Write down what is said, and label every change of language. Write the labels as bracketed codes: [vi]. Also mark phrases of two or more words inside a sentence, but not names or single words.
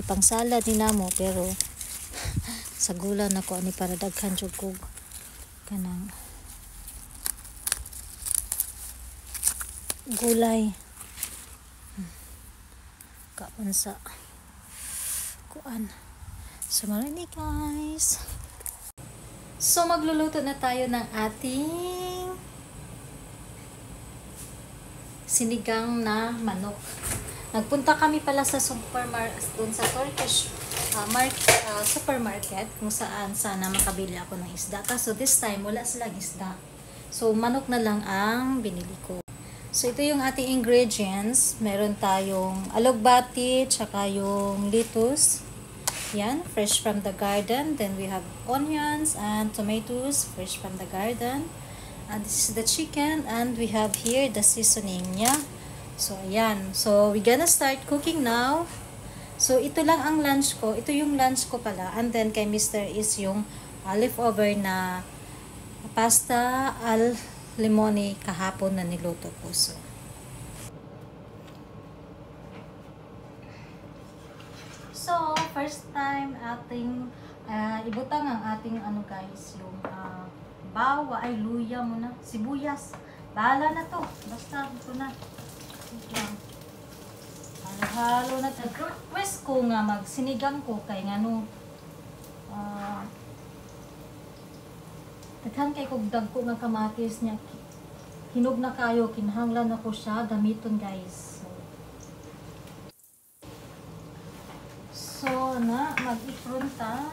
[ceb] Pang salad ni namo pero sagulan ako ani para daghan jud ko kanang gulay. Kaon sa kuan. So marini guys. [tl] So magluluto na tayo ng ating sinigang na manok. Nagpunta kami pala sa supermarket, dun sa Turkish supermarket kung saan sana makabili ako ng isda. So [en] this time [tl] wala silang isda. So manok na lang ang binili ko. So ito yung ating ingredients. Meron tayong alugbati, tsaka yung lettuce. Yan, [en] fresh from the garden. Then we have onions and tomatoes, fresh from the garden. And this is the chicken, and we have here the seasoning niya. [tl] So, ayan. [en] So, we're gonna start cooking now. So, [tl] ito lang ang lunch ko. Ito yung lunch ko pala. [en] And then, [tl] kay Mr. is yung leftover na pasta al limone kahapon na niluto ko. [ceb] So, [en] first time [ceb] ating ibutang ang ating ano guys, yung bawa ay luya muna. Sibuyas. Bahala na to. Basta ito na. Halo-halo na. Nag-request ko nga magsinigang ko kay ngano daghan kay kog dagko nga kamatis niya. Hinog na kayo, kinahanglan ako siya gamiton guys. So na mag-ifrunta.